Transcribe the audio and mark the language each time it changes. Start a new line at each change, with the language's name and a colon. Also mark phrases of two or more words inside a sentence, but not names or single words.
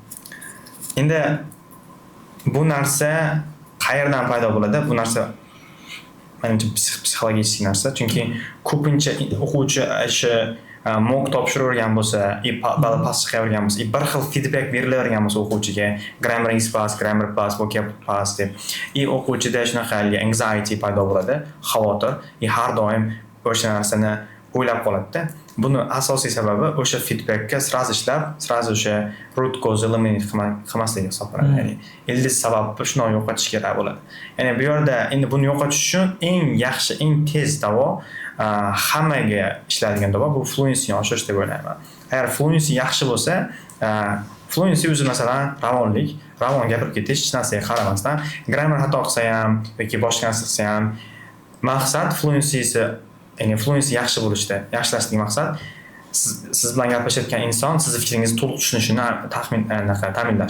Uzbek: Endi bu narsa qayerdan paydo bo'ladi? Bu narsa menimcha psixologik narsa, chunki ko'pincha o'quvchi o'sha mock topshiravergan bo'lsa, bali past chiqavergan bo'lsa, bir xil feedback berilavergan bo'lsa o'quvchiga, grammar past, grammar past, vocab past deb, o'quvchida shunaqa anxiety paydo bo'ladi, xavotir, har doim o'sha narsani o'ylab qoladi-da. Buni asosiy sababi o'sha feedbackka sraz ishlab, sraz o'sha
English: root cause eliminate
Uzbek: qilmasligi hisoblanadi. Ya'ni ildiz sababni shuni yo'qotish kerak bo'ladi. Ya'ni bu yerda endi buni yo'qotish uchun eng yaxshi, eng tez davo hammaga ishlaydigan davo bu fluencyni oshirish deb o'ylayman. Agar fluency yaxshi bo'lsa, fluency o'zi masalan ravon gapirib ketish, hech narsaga qaramasdan, grammar xato qilsa ham yoki boshqa narsa qilsa ham maqsad fluencysi, ya'ni fluency yaxshi bo'lishda, yaxshilashning maqsad siz bilan gaplashayotgan inson siz fikringizni to'liq tushunishini ta'minlash.